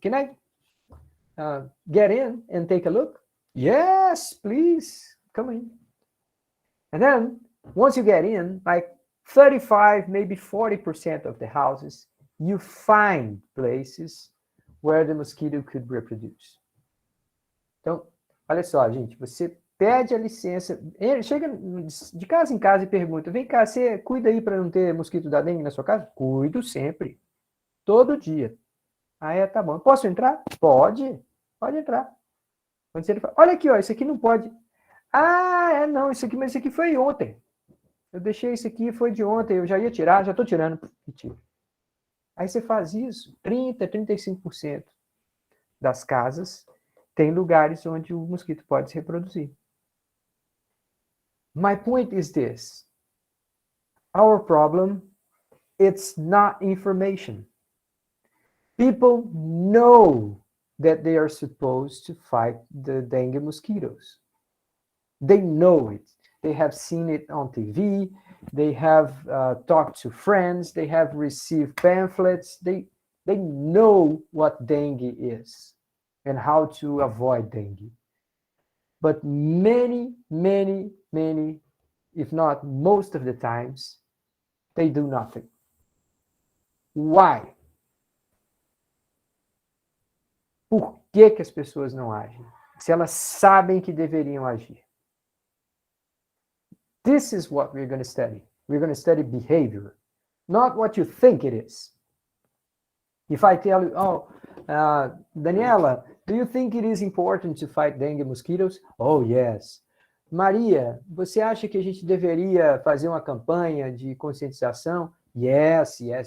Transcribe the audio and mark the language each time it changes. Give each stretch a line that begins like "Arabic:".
English: Can I get in and take a look? Yes, please, come in. And then, once you get in, like 35, maybe 40% of the houses, you find places where the mosquito could reproduce.
Portuguese: Então, olha só, gente, você pede a licença, chega de casa em casa e pergunta, vem cá, você cuida aí para não ter mosquito da dengue na sua casa? Cuido sempre, todo dia. Aí, tá bom, posso entrar? Pode entrar. Quando você fala, olha aqui, ó, isso aqui não pode. Ah, não, isso aqui, mas isso aqui foi ontem. Eu deixei isso aqui, foi de ontem, eu já ia tirar, já estou tirando. Mentira. Aí você faz isso, 30%, 35% das casas tem lugares onde o mosquito pode se reproduzir.
English: My point is this. Our problem, it's not information. People know that they are supposed to fight the dengue mosquitoes. They know it. They have seen it on TV. They have talked to friends. They have received pamphlets. They know what dengue is and how to avoid dengue. But many, if not most of the times, they do nothing. Why?
Portuguese: Por que que as pessoas não agem? Se elas sabem que deveriam agir.
English: This is what we're going to study. We're going to study behavior, not what you think it is. If I tell you, Daniela, do you think it is important to fight dengue mosquitoes? Oh, yes.
Portuguese: Maria, você acha que a gente deveria fazer uma campanha de conscientização?
English: Yes.